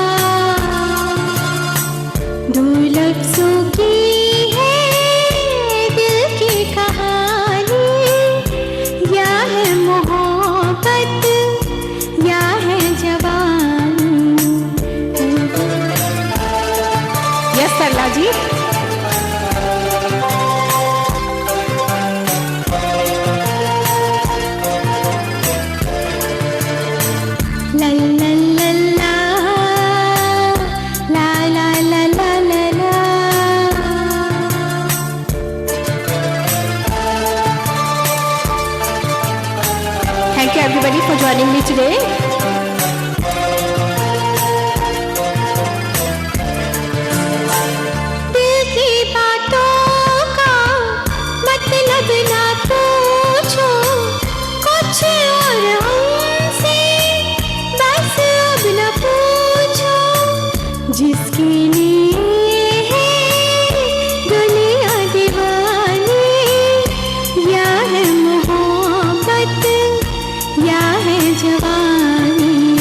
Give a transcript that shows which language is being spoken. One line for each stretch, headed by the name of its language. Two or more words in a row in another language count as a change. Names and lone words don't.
Hindi: दो लफ्ज़ों की है दिल की कहानी, या है मोहब्बत या है जवानी। यस सरला जी। ला ला ला ला ला ला ला ला ला ला।
English: Thank you everybody for joining me today.
Hindi: दिल की बातों का मतलब ना पूछो, कुछ और हमसे बस अब न पूछो, जिसके लिए है दुनिया दीवानी, या है मोहब्बत या है जवानी।